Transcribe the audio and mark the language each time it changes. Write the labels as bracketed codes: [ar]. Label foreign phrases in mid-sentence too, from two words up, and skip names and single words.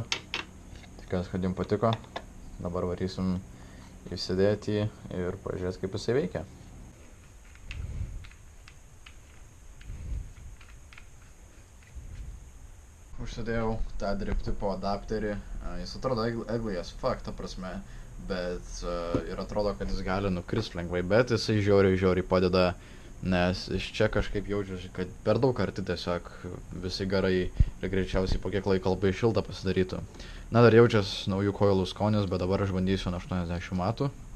[lt] Tikiuosi, kad jums patiko. Dabar varysim įsidėti ir pažiūrės, kaip jisai veikia. Užsidėjau tą drip tipo adapterį. Jis atrodo [en] ugly as fuck, [lt] ta prasme. Bet ir atrodo, kad jis gali nukrist lengvai, bet jisai žiauriai padeda, nes iš čia kažkaip jaučiuosi, kad per daug arti tiesiog visi garai ir greičiausiai po kiek laiko labai šilta pasidarytų. Na, dar jaučiasi naujų koilų skonis, bet dabar aš bandysiu nuo 80 matų.